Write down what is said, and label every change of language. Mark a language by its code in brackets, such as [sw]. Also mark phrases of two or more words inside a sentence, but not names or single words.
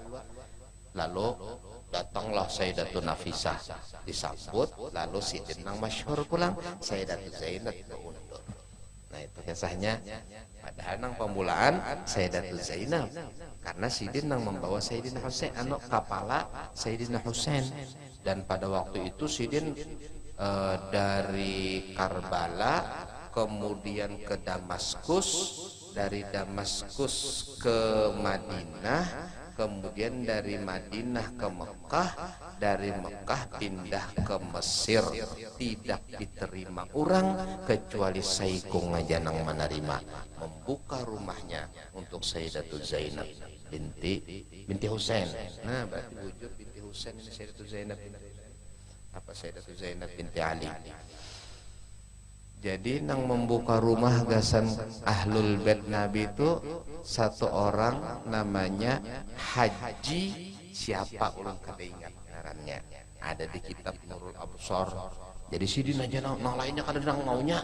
[bjn] Lalu datanglah Sayyidatu Nafisah, disambut, lalu Sidin nang masyhur pulang, Sayyidatu Zainab undur. [id] Nah, itu kisahnya. [bjn] Padahal nang pemulaan Sayyidatu Zainab, karena Sidin nang membawa Sayyidina Husain, anak kapala Sayyidina Husain. [id] Dan pada waktu itu Sidin dari Karbala kemudian ke Damaskus, dari Damaskus ke Madinah, kemudian dari Madinah ke Mekah, dari Mekah pindah ke Mesir. [bjn] Tidak diterima orang kecuali Saikung aja nang menerima, membuka rumahnya untuk Sayyidatu Zainab binti Husain. [id] Nah, berarti wujud binti Husain ini Sayyidatu Zainab. Apa Sayyidatu Zainab binti Ali. [bjn] Jadi nang membuka rumah gasan Ahlul Bait Nabi itu satu orang namanya Haji, siapa ulang kada ingat ngarannya. Ada di kitab Nurul Absar. Jadi Sidin aja nang lainnya kada nang maunya.